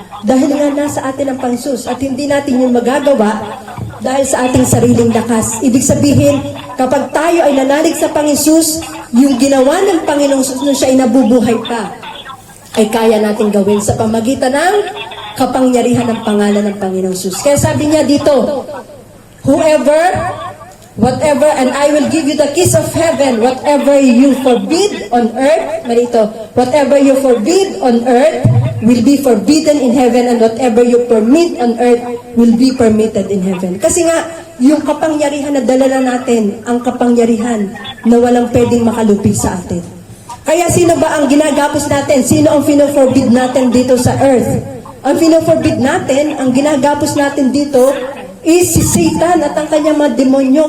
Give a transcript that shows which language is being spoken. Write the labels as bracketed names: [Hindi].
[Filipino] Dahil nga nasa atin ang Panginoong Hesus at hindi natin yung magagawa dahil sa ating sariling lakas. Ibig sabihin, kapag tayo ay nanalig sa Panginoong Hesus, yung ginawa ng Panginoong Hesus nung siya ay nabubuhay pa, ay kaya natin gawin sa pamagitan ng kapangyarihan ng pangalan ng Panginoong Hesus. Kaya sabi niya dito, [English] whatever, and I will give you the keys of heaven, whatever you forbid on earth, whatever you forbid on earth will be forbidden in heaven, and whatever you permit on earth will be permitted in heaven. [Filipino] Kasi nga, yung kapangyarihan na dala natin, ang kapangyarihan na walang pwedeng makalupig sa atin. Kaya sino ba ang ginagapos natin? Sino ang fino-forbid natin dito sa earth? Ang fino-forbid natin, ang ginagapos natin dito, is si Satan at ang kanyang mga demonyo.